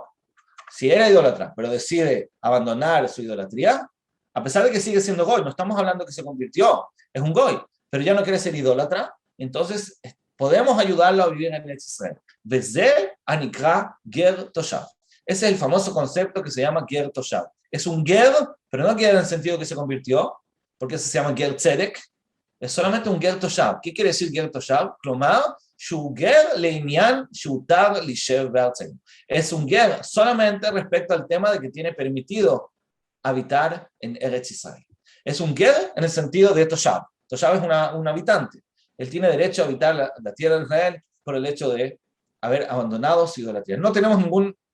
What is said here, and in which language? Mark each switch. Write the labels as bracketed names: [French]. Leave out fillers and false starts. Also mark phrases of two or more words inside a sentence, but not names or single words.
[Spanish] Si era idólatra, pero decide abandonar su idolatría, a pesar de que sigue siendo goy, no estamos hablando que se convirtió, es un goy, pero ya no quiere ser idólatra, entonces podemos ayudarlo a vivir en Israel. Desde [Hebrew] הנקרא גר תושב. [Spanish] Ese es el famoso concepto que se llama [Hebrew] גר תושב. [Spanish] Es un ger, pero no ger en el sentido que se convirtió, porque eso se llama [Hebrew] גר צדק. [Spanish] Es solamente un [Hebrew] גר תושב. [Spanish] ¿Qué quiere decir [Hebrew] גר תושב? כלומר, שהוא גר לעניין שהותר להישב בארצנו. [Spanish] Es un ger solamente respecto al tema de que tiene permitido habitar en Eretz Israel. Es un ger en el sentido de Toshav. Toshav es un habitante. Él tiene derecho a habitar la tierra de Israel por el hecho de haber abandonado su idolatría. No tenemos ningún...